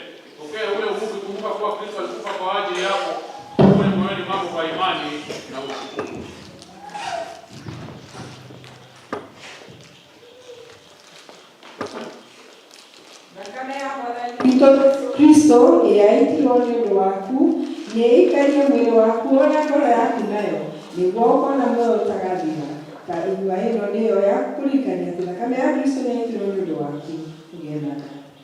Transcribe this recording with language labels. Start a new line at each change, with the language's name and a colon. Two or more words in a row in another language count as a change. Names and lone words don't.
Swahili: Pokea ule uvuvi, kumbuka kuwa Kristo alikufa kwa ajili yako, ule moyoni mwako kwa imani na ushukuru.
Kikuyu: Kristo yaitirwo nĩ ũndũ waku, nĩĩikarie mwĩrĩ waku na ngoro yaku nayo, nĩguo ũkona muoyo ũtagathira. Ta inyua ĩno nĩyo ya kũririkania atĩ thakame ya Kristo nĩyaitirwo nĩ ũndũ waku. Ũgĩe na nda.